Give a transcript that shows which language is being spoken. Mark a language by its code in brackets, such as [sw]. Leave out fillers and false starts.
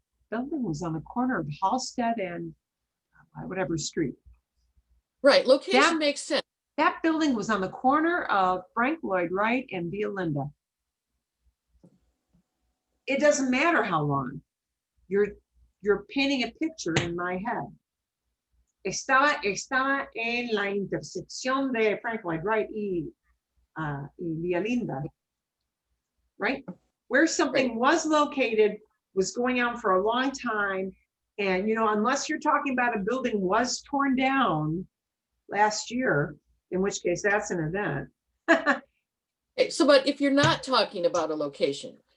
[en] building was on the corner of Halsted and whatever street. Right, location That- makes sense. That building was on the corner of Frank Lloyd Wright and Via Linda. It doesn't matter how long. You're painting a picture in my head. [es] Estaba en la intersección de Frank Lloyd Wright y Via Linda. [en] Right? Where something was located was going on for a long time. And, you know, unless you're talking about a building was torn down last year, in which case that's an event. Okay, so, but if you're not talking about a location,